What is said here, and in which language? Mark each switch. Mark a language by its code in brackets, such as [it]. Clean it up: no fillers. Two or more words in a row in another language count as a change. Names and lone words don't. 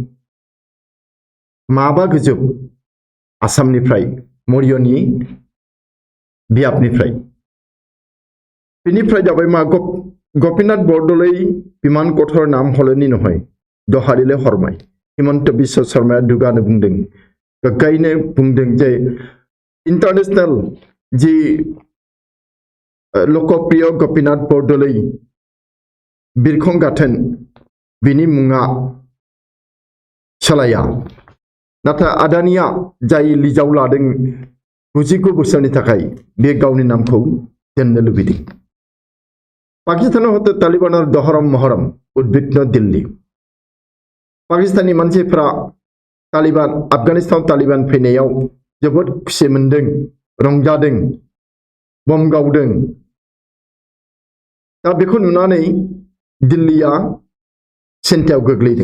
[brx] माबा गोजोब आसामनिफ्राय मरियनि बियाबनिफ्राय बेनिफ्राय जाबाय मा गपिनाथ बरदलै बिमान कठर नाम हलनि नहय दहारिले हरमाय हिमंत बिश्व शर्माया दुगानो बुंदों गोग्गायैनो बुंदों जे इंटरनेशनल जी लोकप्रिय गपिनाथ बरदलै बिरखं गाथोन बिनि मुङा सोलाया नाथाय आदानिया जाय लिजाव लादों 99 बोसोरनि थाखाय बे गावनि नामखौ दोननो लुबैदों। पाकिस्तानाव हते तालिबान आरो दहरम महरम उद्विग्न दिल्ली पाकिस्ताननि मानसिफ्रा तालिबान आफगानिस्तान तालिबान फैनायाव जोबोद खुसि मोनदों रंजादों बम गावदों दा बेखौ नुनानै दिल्लीया चिन्तायाव गोग्लैदों।